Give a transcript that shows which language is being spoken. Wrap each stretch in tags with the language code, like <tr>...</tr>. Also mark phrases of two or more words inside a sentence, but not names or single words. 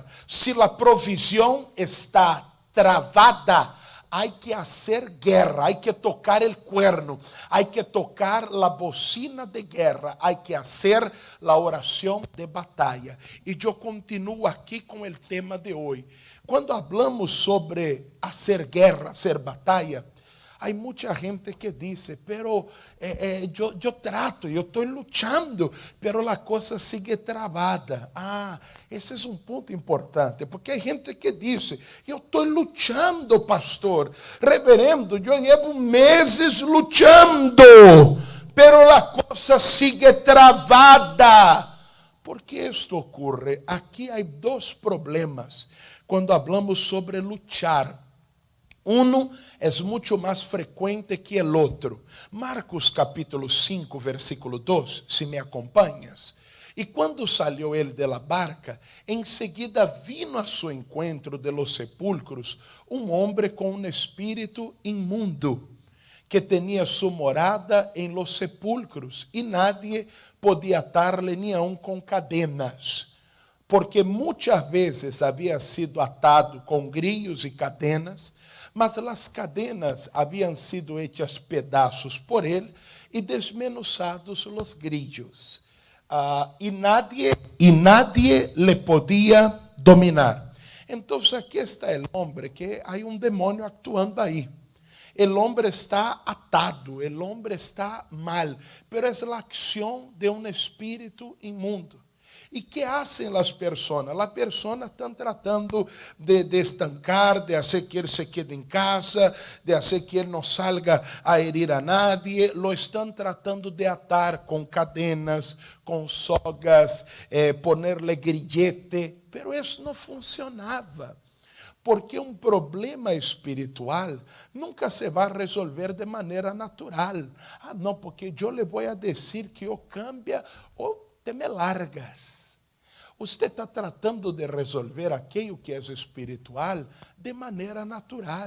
<es>Si la provisión está travada, hay que hacer guerra, hay que tocar el cuerno, hay que tocar la bocina de guerra, hay que hacer la oración de batalla. Y yo continúo aquí con el tema de hoy. Cuando hablamos sobre hacer guerra, hacer batalla, hay mucha gente que dice, pero yo trato, yo estoy luchando, pero la cosa sigue travada.</es> <pt>Esse é um ponto importante, porque</pt> <es>hay gente que dice,</es> <pt>eu estou</pt> <es>luchando, pastor, reverendo, eu llevo meses luchando, pero la cosa sigue travada. ¿Por qué esto ocurre? Aquí hay dos problemas cuando hablamos sobre luchar. Uno es mucho más frecuente que el otro. Marcos capítulo 5, versículo 2, si me acompañas. E quando salió ele de la barca, enseguida vino a su encuentro de los sepulcros</es> <pt>um homem com um espírito</pt> <es>inmundo, que tenía su morada en los sepulcros, e nadie podía atarle ni aun con cadenas, porque</es> <pt>muitas vezes havia</pt> <es>sido atado com grillos e cadenas,</es> <pt>mas as</pt> <es>cadenas</es> <pt>haviam sido</pt> <es>hechas</es> <pt>pedaços por ele</pt> <es>e desmenuzados os grillos. E nadie le podía dominar. Entonces aquí está el hombre, que hay un demonio actuando ahí. El hombre está atado, el hombre está mal, pero es la acción de un espíritu inmundo.</es> <pt>E</pt> <es>que hacen</es> <pt>as pessoas? As pessoas estão tratando de estancar, de fazer que ele se quede em casa, de fazer que ele não</pt> <es>salga a herir a nadie.</es> <pt>Lo estão tratando de atar com cadenas, com sogas,</pt> <es>ponerle grillete.</es> <pt>Pero isso não funcionava. Porque um problema espiritual nunca se vai resolver de maneira natural. Não, porque eu lhe vou a dizer que eu cambia ou te me largas. Você está tratando de resolver aquilo que é espiritual de maneira natural.</pt>